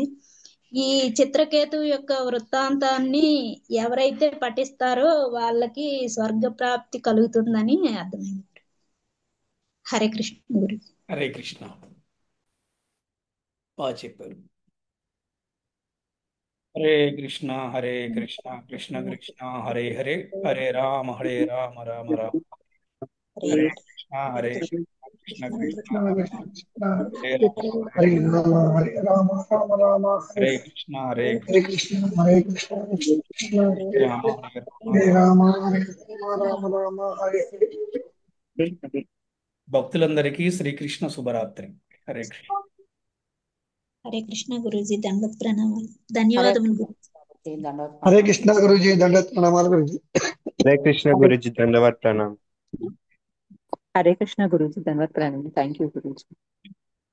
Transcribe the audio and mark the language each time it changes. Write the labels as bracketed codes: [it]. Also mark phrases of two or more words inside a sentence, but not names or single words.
[te] ఈ చిత్రకేతు యొక్క వృత్తాంతాన్ని ఎవరైతే పఠిస్తారో వాళ్ళకి స్వర్గ ప్రాప్తి కలుగుతుందని అర్థమైంది. హరే కృష్ణ గురూజీ. హరే కృష్ణ. బాగా చెప్పారు. [sa] హరే కృష్ణ హరే కృష్ణ కృష్ణ కృష్ణ హరే హరే, హరే రామ రామ రామ హరే కృష్ణ హరే కృష్ణ కృష్ణ హరే హరే రామ హరే రామ రామ రామ హరే కృష్ణ హరే హరే కృష్ణ హరే కృష్ణ కృష్ణ రామ హరే రామ హరే రామ రామ రామ హరే హరే. [te] భక్తులందరికీ శ్రీకృష్ణ శుభరాత్రి. హరే కృష్ణ. హరే కృష్ణ గురూజీ. దండవత్ ప్రణామాలు. ధన్యవాదములు గురూజీ. హరే కృష్ణ గురూజీ. దండత్ ప్రణామాలు గురూజీ. హరే కృష్ణ గురుజీ, ధన్యవాద ప్రణామ్. హరే కృష్ణ గురూజీ, ధన్యవాద ప్రణామం. [en] thank you [te] గురూజీ.